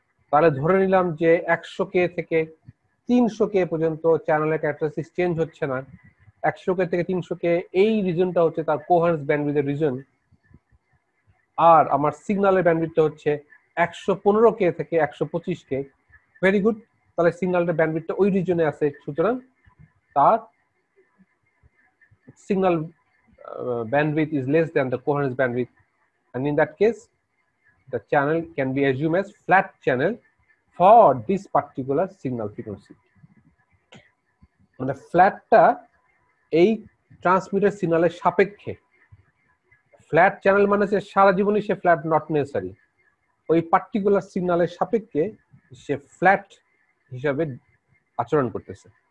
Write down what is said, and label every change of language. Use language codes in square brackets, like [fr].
[bn] তাহলে ধরে নিলাম যে 100K থেকে 300K পর্যন্ত চ্যানেলের ক্যারেক্টারিস্টিক্স চেঞ্জ হচ্ছে না, 100K থেকে 300K এই রিজনটা হচ্ছে তার কোহারেন্স ব্যান্ডউইথের রিজন, আর আমার সিগন্যালের ব্যান্ডউইথটা হচ্ছে 115K থেকে 125K। ভেরি গুড, তাহলে সিগন্যালের ব্যান্ডউইথটা ওই রিজনে আছে, সুতরাং তার [en] signal bandwidth is less than the coherence bandwidth, and in that case the channel can be assumed as flat channel for this particular signal frequency. [bn] মানে ফ্ল্যাটটা এই ট্রান্সমিটার সিগন্যালের সাপেক্ষে, ফ্ল্যাট চ্যানেল মানে যে সারা জীবনই সে ফ্ল্যাট নট নেসেসারি, ওই particular সিগন্যালের সাপেক্ষে সে ফ্ল্যাট হিসাবে আচরণ করতেছে।